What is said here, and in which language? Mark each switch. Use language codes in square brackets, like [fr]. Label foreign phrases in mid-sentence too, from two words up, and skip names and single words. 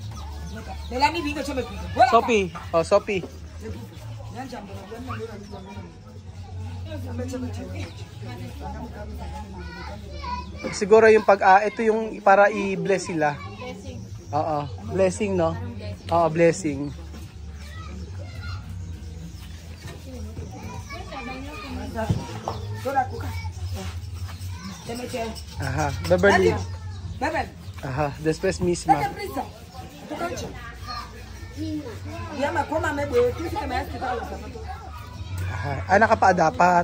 [tl] Sophie. Oh, Sophie. Siguro yung ito yung para i-bless sila. Oo, blessing, no? Oo, blessing. Aha, Beverly. Aha, [es] después misma. [tl] Aha, nakapaa dapat.